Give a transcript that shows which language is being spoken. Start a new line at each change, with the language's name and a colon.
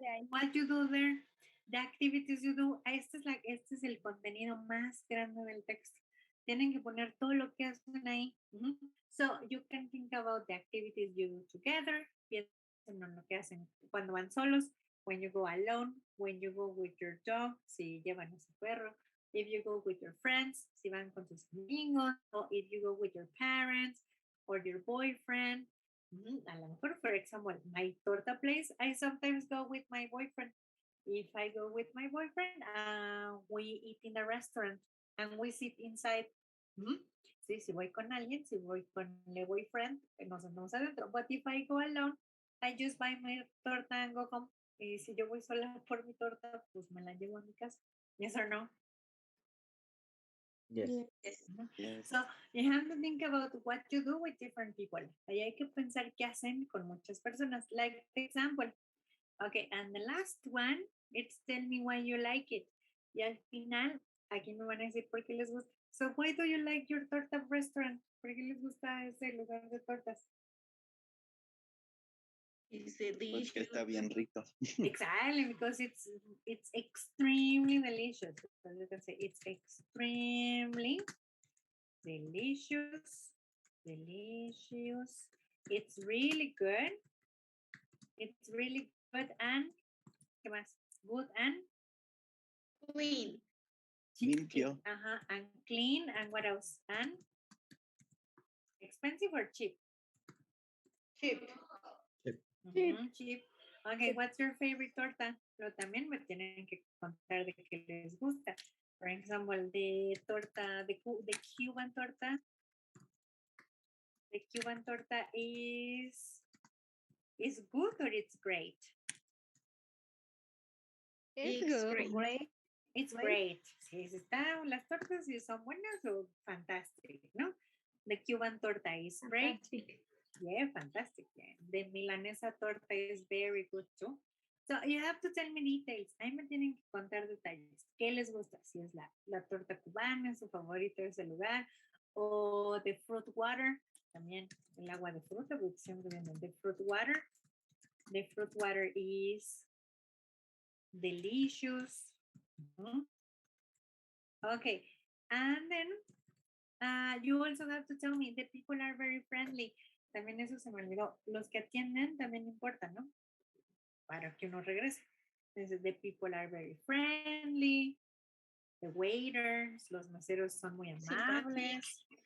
English: what you do there, the activities you do.
Spanish: Este es el contenido más grande del texto. Tienen que poner todo lo que hacen ahí.
English: So you can think about the activities you do together.
Spanish: Piensen en lo que hacen cuando van solos.
English: When you go alone, when you go with your dog,
Spanish: si llevan a su perro.
English: If you go with your friends,
Spanish: si van con sus amigos.
English: Or if you go with your parents or your boyfriend.
Spanish: A lo mejor,
English: for example, my torta place, I sometimes go with my boyfriend. If I go with my boyfriend, we eat in the restaurant and we sit inside.
Spanish: Sí, si voy con alguien, si voy con el boyfriend, nos sentamos adentro.
English: But if I go alone, I just buy my torta and go home.
Spanish: Y si yo voy sola por mi torta, pues me la llevo a mi casa.
English: Yes or no? Yes. Yes. So you have to think about what you do with different people.
Spanish: Ahí hay que pensar qué hacen con muchas personas.
English: Like the example. Okay, and the last one, it's tell me why you like it.
Spanish: Y al final, aquí me van a decir por qué les gusta.
English: So why do you like your torta restaurant?
Spanish: ¿Por qué les gusta ese lugar de tortas?
English: It's
Spanish: Porque
English: delicious.
Spanish: está bien rico.
English: Exactly, because it's extremely delicious. So you can say it's extremely delicious. Delicious. It's really good. It's really good and
Spanish: ¿qué más?
English: Good and Clean.
Spanish: Limpio.
English: and clean and what else? And expensive or cheap? Cheap. Cheap. Okay, what's your favorite torta?
Spanish: Pero también me tienen que contar de qué les gusta.
English: For example, the torta, the Cuban torta. The Cuban torta is good or it's great? It's It's good. great. It's great.
Spanish: Sí, las tortas sí son buenas o fantastic, ¿no?
English: The Cuban torta is great. Yeah, fantastic. Yeah. The milanesa torta is very good too. So you have to tell me details.
Spanish: Ahí me tienen que contar detalles. ¿Qué les gusta? Si es la torta cubana, su favorito de ese lugar, o
English: the fruit water,
Spanish: también el agua de fruta, porque siempre vienen the fruit water.
English: The fruit water is delicious. Okay, and then you also have to tell me the people are very friendly.
Spanish: También eso se me olvidó. Los que atienden también importan, ¿no? Para que uno regrese.
English: Entonces, the people are very friendly. The waiters,
Spanish: los meseros son muy amables.